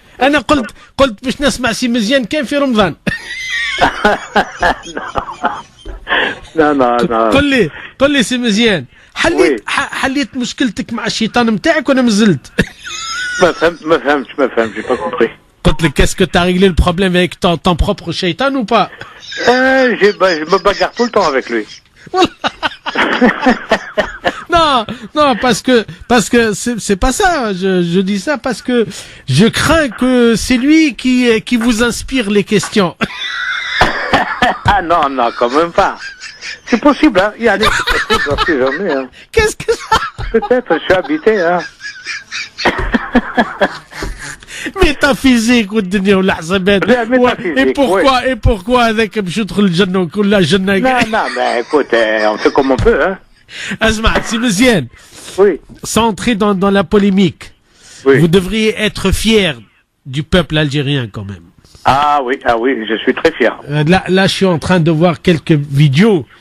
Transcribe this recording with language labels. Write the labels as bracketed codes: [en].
[ar] أنا قلت باش نسمع سي مزيان كان في رمضان. لا قل لي سي مزيان، حليت مشكلتك مع الشيطان نتاعك ولا مازلت؟ ما فهمتش [fr] j'ai pas compris. [ar] قلت لك [fr] qu'est-ce que tu as réglé le problème avec ton propre shaitan ou pas? Je me bagarre tout le temps avec lui. Non, parce que c'est pas ça. Je dis ça parce que je crains que c'est lui qui vous inspire les questions. Ah non, quand même pas. C'est possible, hein. Il y a des possibles, on sait jamais, hein. Qu'est-ce que ça? Peut-être, je suis habité, hein. [ar] ميتافيزيك والدنيا والحسابات. [fr] Et pourquoi [ar] هذاك باش يدخل الجنة وكل لا جنة؟ [fr] Non, mais écoute, on fait comme on peut, hein. [ar] اسمع سي مزيان. [fr] Oui. Sans entrer dans la polémique. Oui. Vous devriez être fier du peuple algérien quand même. Ah oui, je suis très fier. Là, je suis en train de voir quelques vidéos.